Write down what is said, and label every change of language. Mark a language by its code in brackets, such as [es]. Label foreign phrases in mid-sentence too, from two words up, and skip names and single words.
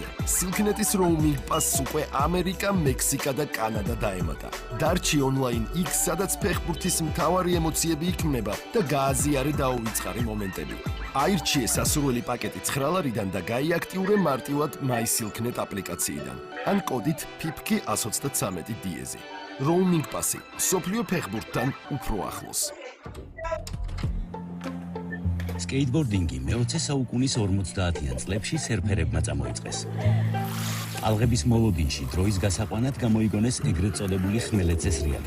[ka] Silknet-ის [en] roaming pass [ka] უკვე ამერიკა, მექსიკა და კანადა დაემატა. დარჩი ონლაინ იქ, სადაც ფეხბურთის მთავარი ემოციები იქმნება და გააზიარე დაუვიწყარი მომენტები. აირჩიე სასურველი პაკეტი 9 ლარიდან და გაიაქტიურე მარტივად MySilknet აპლიკაციიდან. ან კოდით PIPKI 133 დიეზი. [en] roaming pass- [ka] ი მსოფლიო ფეხბურთთან უფრო ახლოს. სკეიტბორდინგი მე-20 საუკუნის 50-იან წლებში სერფერებმა წამოიწყეს. ალღების მოლოდინში დროის გასაყვანად გამოიგონეს ეგრეთ წოდებული ხმელეთზე სრიალი.